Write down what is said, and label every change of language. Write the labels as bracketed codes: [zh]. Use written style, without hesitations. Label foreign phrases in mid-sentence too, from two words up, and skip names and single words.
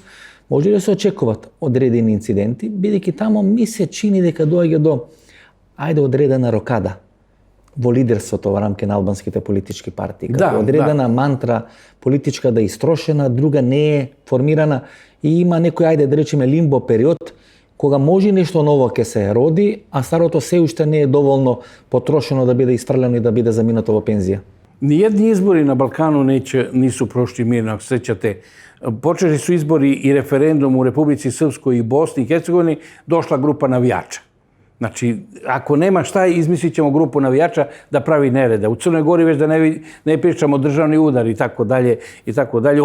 [mk] Може ли да се очекуваат одредени инциденти, бидејќи тамо ми се чини дека доаѓа до одредена рокада во лидерството во рамки на албанските политички партии. Како одредена мантра политичка да е истрошена, друга не е формирана и има некој, да речеме, лимбо период кога може нешто ново ќе се роди, а старото се уште не е доволно потрошено да биде исфрлено и да биде заминато во пензија. [sr] Nijedni izbori na Balkanu nisu prošli mirno, ako se sećate. Počeli su izbori i referendum u Republici Srpskoj i Bosni i Hercegovini, došla grupa navijača. Znači, ako nema šta, izmislit ćemo grupu navijača da pravi nereda. U Crnoj Gori već da ne pričamo državni udar i tako dalje i tako dalje.